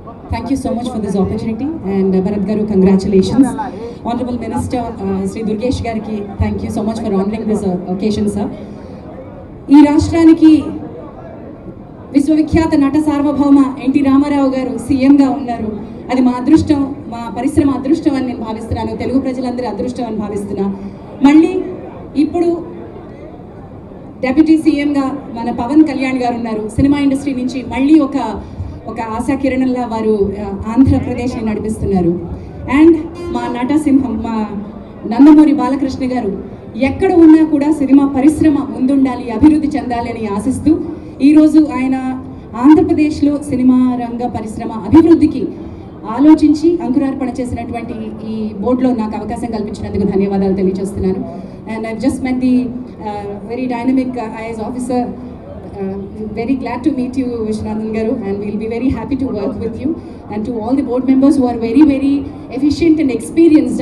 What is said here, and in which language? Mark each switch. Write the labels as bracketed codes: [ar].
[en] Thank you so much for this opportunity, and Bharat Garu, congratulations. Honorable Minister Sri Durgesh Gariki, thank you so much for honoring this occasion, sir. [te] ఈ రాష్ట్రానికి విశ్వవిఖ్యాత నట సార్వభౌమ NT Ramarao గారు సీఎంగా ఉన్నారు. అది మా అదృష్టం, మా పరిశ్రమ అదృష్టం అని నేను భావిస్తున్నాను. తెలుగు ప్రజలందరి అదృష్టం అని భావిస్తున్నా. మళ్ళీ ఇప్పుడు డెప్యూటీ సీఎంగా మన పవన్ కళ్యాణ్ గారు ఉన్నారు. సినిమా ఇండస్ట్రీ నుంచి మళ్ళీ ఒక ఆశా కిరణంలా వారు ఆంధ్రప్రదేశ్ని నడిపిస్తున్నారు. అండ్ మా నటసింహం మా నందమూరి బాలకృష్ణ గారు ఎక్కడ ఉన్నా కూడా సినిమా పరిశ్రమ ముందుండాలి, అభివృద్ధి చెందాలి అని ఆశిస్తూ ఈరోజు ఆయన ఆంధ్రప్రదేశ్లో సినిమా రంగ పరిశ్రమ అభివృద్ధికి ఆలోచించి అంకురార్పణ చేసినటువంటి ఈ బోర్డులో నాకు అవకాశం కల్పించినందుకు ధన్యవాదాలు తెలియజేస్తున్నాను. [en] And I just met the very dynamic IAS officer. Very glad to meet you, Vishwanathan Garu, and we'll be very happy to work with you, and to all the board members who are very very efficient and experienced.